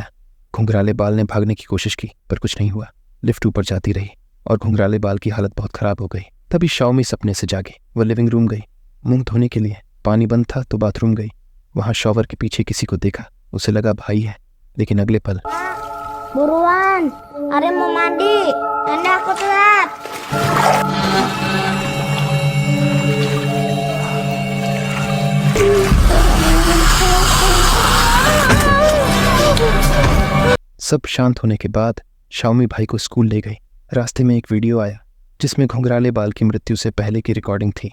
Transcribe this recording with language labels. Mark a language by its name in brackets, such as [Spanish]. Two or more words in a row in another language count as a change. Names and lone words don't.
[Hindi] घुंघराले बाल ने भागने की कोशिश की, पर कुछ नहीं हुआ। लिफ्ट ऊपर जाती रही और घुंघराले बाल की हालत बहुत खराब हो गई। तभी शाओमी सपने से जागी। वह लिविंग रूम गई मुंह धोने के लिए। पानी बंद था तो बाथरूम गई। वहां शॉवर के पीछे किसी को देखा। उसे लगा भाई है, लेकिन अगले पल [Indonesian] Buruan, Arya mau mandi. Nanti aku telat. [Hindi] सब शांत होने के बाद शाओमी भाई को स्कूल ले गई। रास्ते में एक वीडियो आया जिसमें घुंघराले बाल की मृत्यु से पहले की रिकॉर्डिंग थी।